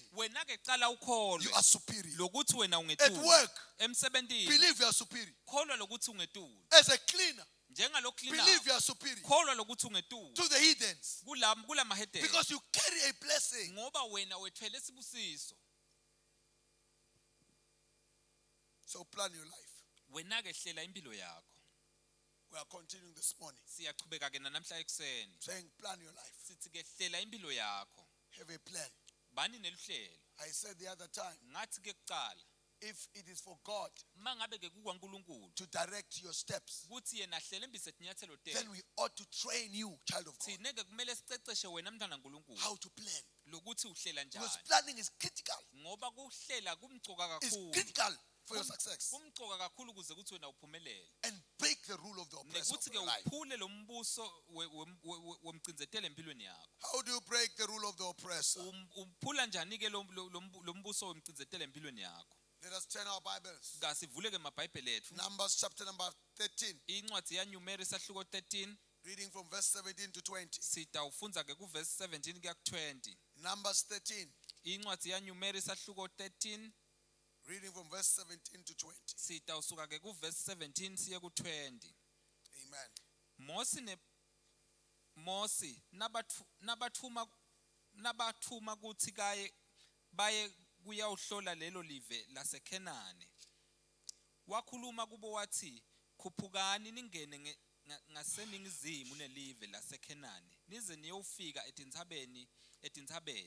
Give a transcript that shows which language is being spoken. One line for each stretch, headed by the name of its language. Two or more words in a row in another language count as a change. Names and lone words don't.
Swati: wena ke qala ukholwe
English: you are superior.
Swati: lokuthi wena
English: At
Swati: ungetulu
English: work,
Swati: emsebentini
English: believe you are superior.
Swati: kholwa lokuthi ungetulu
English: As a cleaner,
Swati: njengaloklina
English: believe you are superior
Swati: kholwa lokuthi ungetulu
English: to the heathens
Swati: kula mahedeni
English: because you carry a blessing.
Swati: ngoba wena wethwele isibusiso
English: So plan your life.
Swati: wena ke hlela impilo yakho
English: We are continuing this morning
Swati: siyachubeka ke namhla ekuseni
English: saying plan your life.
Swati: sithi ke hlela impilo yakho
English: Have a plan.
Swati: bani neluhlelo
English: I said the other time,
Swati: ngathi ke kuqala
English: if it is for God
Swati: mangabe ke kukaNkulunkulu
English: to direct your steps,
Swati: kuthi yena hlela imbise tinyathelo
English: then
Swati: tethu
English: we ought to train you, child of God,
Swati: thine ke kumele siceceshe wena mntana kaNkulunkulu
English: how to plan.
Swati: lokuthi uhlela
English: Because
Swati: njani
English: planning is critical.
Swati: ngoba kuhlela kumcoka
English: It's
Swati: kakhulu
English: critical for your success.
Swati: kumcoka kakhulu ukuze kuthi wena uphumelele
English: And break the rule of the oppressor of
Swati: nekuthi ke
English: your life.
Swati: uphule lo mbuso wemcinzetelo empilweni yakho
English: How do you break the rule of the oppressor?
Swati: uphula njani ke lo mbuso wemcinzetelo empilweni yakho
English: Let us turn our Bibles.
Swati: kasivule ke amabhayibheli ethu
English: Numbers chapter number 13,
Swati: incwadi yaNumeri sahluko 13
English: reading from verse 17 to 20.
Swati: sitawufunza ke kuverse 17 kuya ku20
English: Numbers 13,
Swati: incwadi yaNumeri sahluko 13
English: reading from verse 17 to 20.
Swati: sitawusuka ke kuverse 17 siye ku20
English: Amen.
Swati: Mosi nabathuma kuthi baye kuyawuhlola lelo live laseKhenani wakhuluma kubo wathi khuphukani ningene ngaseningizimu nelive laseKhenani nize niyofika etinthabeni